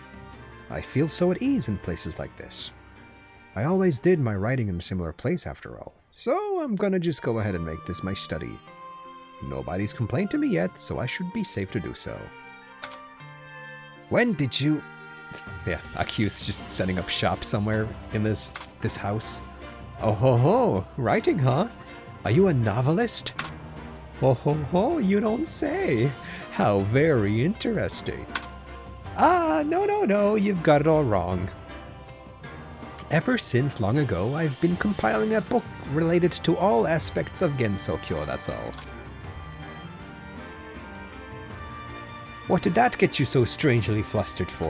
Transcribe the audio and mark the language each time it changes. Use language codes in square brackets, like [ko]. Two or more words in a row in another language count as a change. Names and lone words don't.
[en] I feel so at ease in places like this. I always did my writing in a similar place after all, so I'm gonna just go ahead and make this my study. Nobody's complained to me yet, so I should be safe to do so. When did you... Yeah, Akyu's just setting up shop somewhere in this house. Oh ho ho, writing, huh? Are you a novelist? Oh ho ho, you don't say. How very interesting. Ah, no, you've got it all wrong. Ever since long ago, I've been compiling a book related to all aspects of Gensokyo, that's all. What did that get you so strangely flustered for?